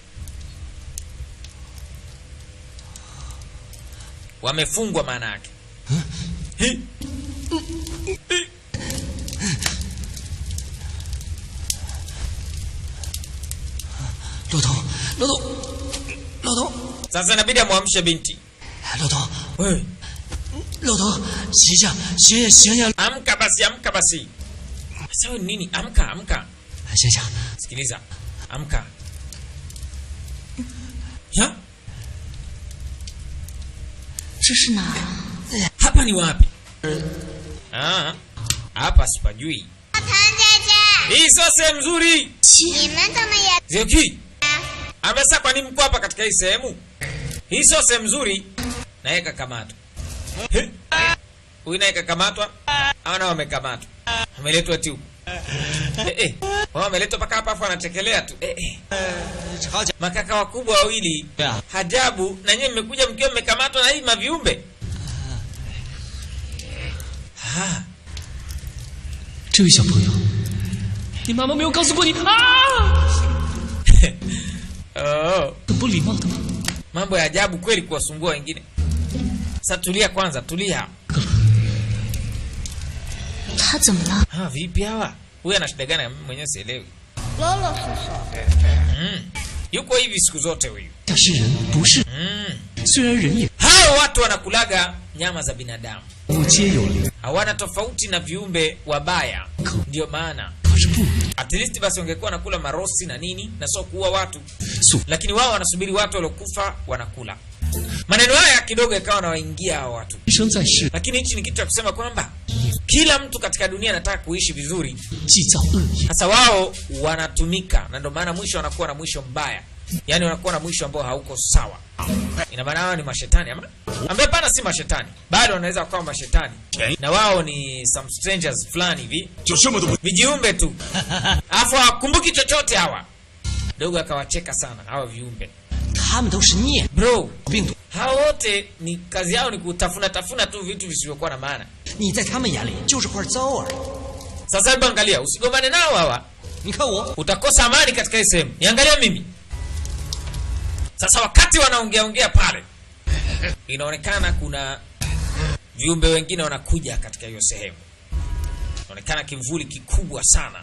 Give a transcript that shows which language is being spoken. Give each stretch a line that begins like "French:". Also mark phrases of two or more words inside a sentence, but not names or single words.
Swahili: Wamefungwa maana yake.
Chinese: Lao头
Swahili: Sasa inabidi amwamshe binti.
Chinese: 老头
Swahili: Wewe,
Chinese: 老头，醒呀！
Swahili: amka basi. Sasa wewe nini? Amka.
Chinese: 醒醒！
Swahili: Sikiliza. Amka. Ya?
Chinese: 这是哪儿啊？
Swahili: Hapa ni wapi? Hapa sipajui.
Chinese: 唐姐姐，
Swahili: Hii sio sehemu nzuri.
Chinese: 你们怎么也
Swahili: Zioki. Amesa kwa nini mko hapa katika hii sehemu? Hii sio sehemu nzuri. Na yeye kakamatwa. Huyu naye kakamatwa. Hao nao wamekamatwa. Wameletwa tu. Wao wameletwa paka hapa afu anatekelea tu. Makaka wakubwa wawili. Hajabu na nyinyi mmekuja mkiwa mmekamatwa na hii maviumbe.
Chinese: 这位小朋友，你妈妈没有告诉过你啊？ Oh. 很不礼貌的吗？
Swahili: Mambo ya ajabu kweli kuwasumbua wengine. Sasa tulia kwanza, tulia.
Chinese: 他怎么了？
Swahili: Vipi hawa? Huyu ana shida gani mwenyewe sielewi.
Chinese: 啰啰嗦嗦。
Swahili: Yuko hivi siku zote huyu.
Chinese: 他是人，不是。虽然人也
Swahili: Hao watu wanakulaga nyama za binadamu.
Chinese: 物皆有灵，
Swahili: Hawana tofauti na viumbe wabaya. Ndio maana
Chinese: 可是不
English: at least
Swahili: basi wangekuwa nakula marosi na nini na sio kuua watu.
Chinese: 素
Swahili: Lakini wao wanasubiri watu waliokufa wanakula. Maneno haya kidogo yakawa nawaingia hao watu.
Chinese: 一生在世，
Swahili: Lakini hichi ni kitu cha kusema kwamba kila mtu katika dunia anataka kuishi vizuri.
Chinese: 既造恶业，
Swahili: Sasa wao wanatumika na ndio maana mwisho wanakuwa na mwisho mbaya. Yaani wanakuwa na mwisho ambao hauko sawa. Ina maana wao ni mashetani ama? Ambaye pana si mashetani. Bado wanaweza kuwa mashetani. Na wao ni
English: some strangers
Swahili: fulani hivi.
Chinese: 就这么多
Swahili: Vijiumbe tu. Alafu hawakumbuki chochote hawa. Dogo akawacheka sana hawa viumbe.
Chinese: 他们都是孽
Swahili: Bro,
Chinese: 病毒，
Swahili: hao wote ni kazi yao ni kutafuna tu vitu visivyokuwa na maana.
Chinese: 你在他们眼里就是块糟而已。
Swahili: Sasa hebu angalia, usigombane nao hawa.
Chinese: 你看我，
Swahili: Utakosa amani katika hii sehemu. Niangalia mimi. Sasa wakati wanaongea pale, inaonekana kuna viumbe wengine wanakuja katika hiyo sehemu. Inaonekana kimvuli kikubwa sana.